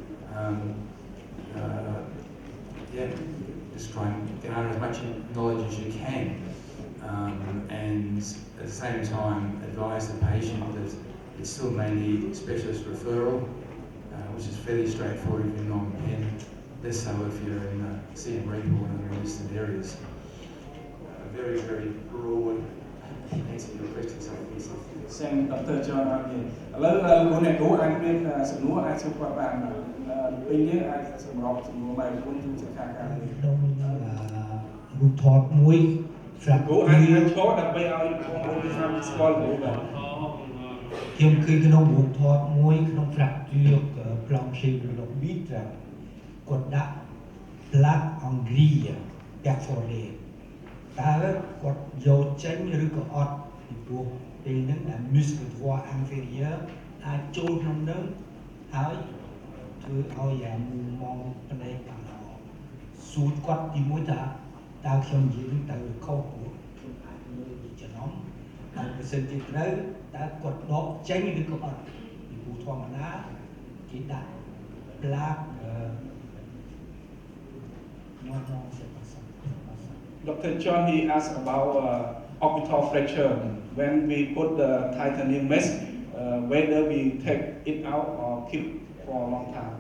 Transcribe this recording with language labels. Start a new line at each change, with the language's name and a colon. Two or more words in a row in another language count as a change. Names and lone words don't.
English: Just try and garner as much knowledge as you can, and at the same time advise the patient that it still may need specialist referral, which is fairly straightforward if you're non-Penh, less so if you're in Siem Reap or in the eastern areas. Very, very broad answer to your question, so please. Thank Dr. John.
Khmer: ឥឡូវលោកអ្នកគ្រូអាចមានសំណួរអាចសួរគាត់បានពេលនេះអាចសម្របសំណួរមកគុណទូសិក្ខាកាមនេះខ្ញុំរូបថតមួយស្រាប់គ្រូ អាចឈរដើម្បីឲ្យបងប្អូនតាមស្គាល់គ្រូបាទខ្ញុំឃើញក្នុងរូបថតមួយក្នុង
French: fracture plancher de l'orbitre
Khmer: គាត់ដាក់
French: plaque anglia perforée
Khmer: តើគាត់យកចេញឬក៏អត់ពីព្រោះពេលហ្នឹងដែល
French: muscle droit inférieur
Khmer: អាចចូលក្នុងនឹងហើយធ្វើឲ្យមកផ្នែកខាងសួរគាត់ទីមួយថាតើខ្ញុំនិយាយនឹងតើខុសព្រោះខ្ញុំអាចមើលចំណងហើយបើសិនជាត្រូវតើគាត់ដកចេញឬក៏អត់ពីព្រោះធម្មតាគេដាក់ plaque Dr.
English: John, he asked about orbital fracture. When we put the titanium mesh, whether we take it out or keep for a long time.